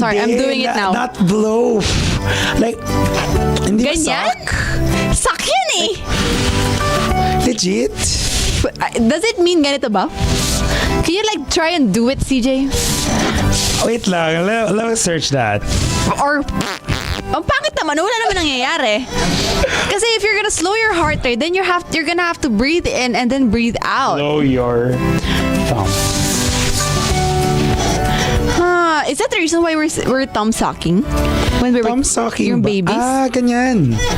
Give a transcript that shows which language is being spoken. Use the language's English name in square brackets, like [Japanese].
[English] Sorry, I'm doing it now. Not blow. Like, [Filipino] hindi ba Ganyan? [English] suck? [Filipino] Suck yan eh. [English] Legit? Does it mean [Filipino] ganito ba? [English] Can you like try and do it, CJ? Wait [Filipino] lang, [English] let me search that. [Filipino] Or, ang pangit naman, wala naman nangyayari. [English] Kasi if you're gonna slow your heart rate, then you're gonna have to breathe in and then breathe out. Blow your thumb. Is that the reason why we're thumb sucking? When we were Thumb sucking [Filipino] yung ba? [English] babies? [Filipino] Ah, ganyan.